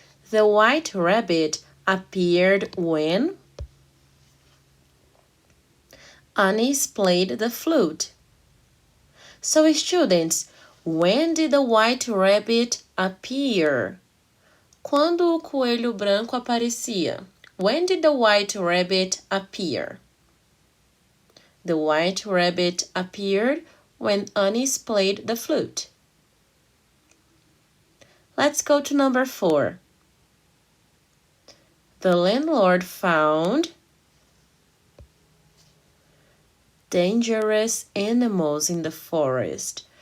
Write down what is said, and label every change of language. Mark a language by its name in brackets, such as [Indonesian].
[English] The white rabbit appeared when Aniz played the flute. So, students, when did the white rabbit appear? [Portuguese] Quando o coelho branco aparecia? [English] When did the white rabbit appear? The white rabbit appeared when Aniz played the flute. Let's go to number 4. The landlord found dangerous animals in the forest.